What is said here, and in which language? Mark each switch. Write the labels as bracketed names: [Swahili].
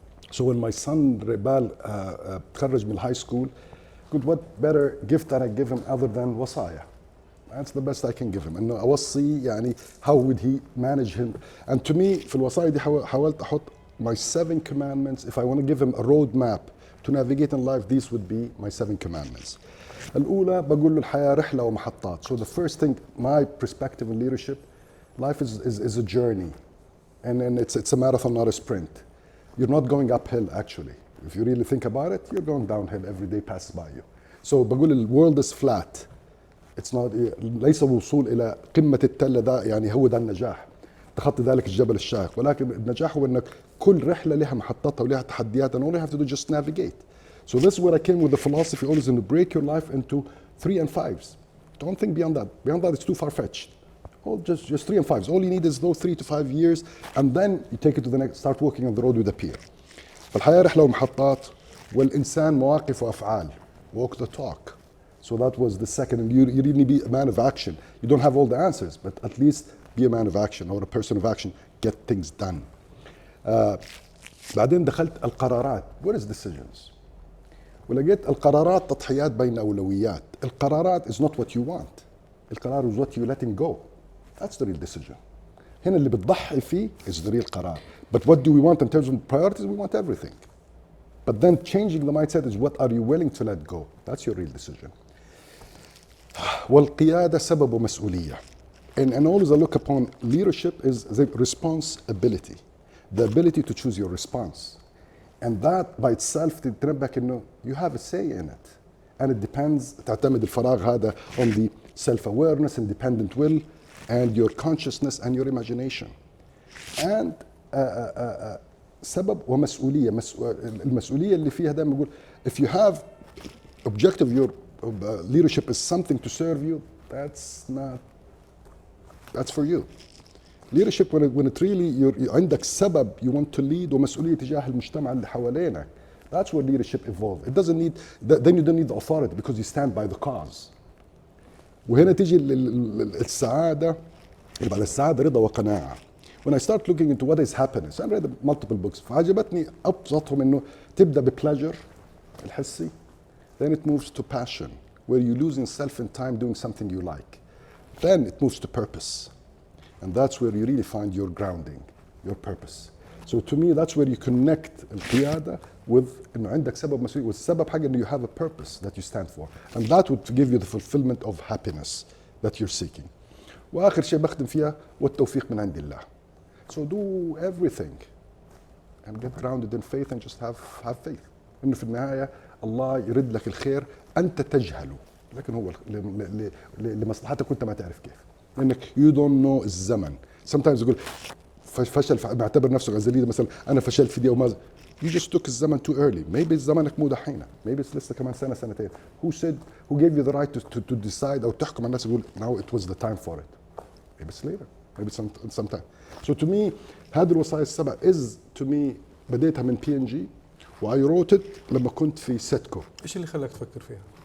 [English] So when my son Rebal تخرج من high school, what better gift that I give him other than وصايا? That's the best I can give him. [Arabic] إنه أوصي يعني [English] how would he manage him? And to me [Arabic] في الوصايا دي حاولت أحط [English] my 7 commandments. If I want to give him a roadmap to navigate in life, these would be my 7 commandments. [Arabic] الأولى بقول له الحياة رحلة ومحطات. [English] So the first thing, my perspective in leadership, life is a journey, and it's a marathon, not a sprint. You're not going uphill actually. If you really think about it, you're going downhill. Every day passes by you. So بقول the world is flat. It's not [Arabic] ليس الوصول إلى قمة التلة ده يعني هو ده النجاح. تخطي ذلك الجبل الشاهق، ولكن النجاح هو انك كل رحله لها محطاتها ولها تحدياتها، [English] and all you have to do is just navigate. So this is where I came with the philosophy always to break your life into 3 and 5s. Don't think beyond that. Beyond that, it's too far-fetched. Just 3 and 5s. All you need is those 3 to 5 years, and then you take it to the next. Start walking on the road with a peer. [Arabic] فالحياه رحله ومحطات، والانسان مواقف وافعال. [English] Walk the talk. So that was the second. And you really need to be a man of action. You don't have all the answers, but at least be a man of action or a person of action. Get things done. [Arabic] بعدين دخلت القرارات. [English] What is decisions? [Arabic] ولقيت القرارات تضحيات بين أولويات. [English] القرارات is not what you want. القرار is what you letting go. That's the real decision. [Arabic] هنا اللي بتضحي فيه [English] is the real [Arabic] قرار. [English] But what do we want in terms of priorities? We want everything. But then changing the mindset is what are you willing to let go? That's your real decision. [Arabic] والقيادة سبب ومسؤولية. [English] And always I look upon leadership is the responsibility, the ability to choose your response. And that by itself [Arabic] تتنبك إنه [English] you have a say in it. And it depends, [Arabic] تعتمد الفراغ هذا [English] on the self-awareness, independent will, and your consciousness and your imagination. [Arabic] And سبب ومسؤولية. المسؤولية اللي فيها دائما بقول [English] if you have objective, your leadership is something to serve you, that's for you. Leadership when it really [Arabic] عندك سبب [English] you want to lead [Arabic] ومسؤولية تجاه المجتمع اللي حوالينك. [English] That's where leadership evolves. It doesn't need, then you don't need the authority because you stand by the cause. [Arabic] وهنا تيجي السعادة، اللي بعد السعادة رضا وقناعة. [English] When I start looking into what is happiness, I read multiple books. [Arabic] فعجبتني أبسطهم إنه تبدأ بpleasure الحسي, [English] then it moves to passion where you lose yourself in time doing something you like. Then it moves to purpose. And that's where you really find your grounding, your purpose. So to me, that's where you connect القيادة with [Arabic] إنه عندك سبب مسؤولية، والسبب حاجة إنه [English] you have a purpose that you stand for. And that would give you the fulfillment of happiness that you're seeking. [Arabic] وآخر شيء بختم فيها والتوفيق من عند الله. [English] So do everything and get grounded in faith and just have faith. [Arabic] إنه في النهاية الله يرد لك الخير، أنت تجهله، لكن هو لمصلحتك وأنت ما تعرف كيف. لأنك [English] you don't know الزمن. Sometimes [Arabic] يقول فشل، بعتبر نفسه [English] as a leader [Arabic] مثلا أنا فشلت في دي أو ما. [English] You just took الزمن too early. Maybe [Arabic] زمنك مو دحين. [English] Maybe it's [Arabic] لسه كمان سنة سنتين. [English] Who gave you the right to decide [Arabic] أو تحكم على الناس يقول [English] now it was the time for it. Maybe it's later. Maybe some time. So to me [Arabic] هذه الوصايا السبع [English] is to me [Arabic] بديتها من PNG و [English] I wrote it [Arabic] لما كنت في سيتكو. إيش اللي خلاك تفكر فيها؟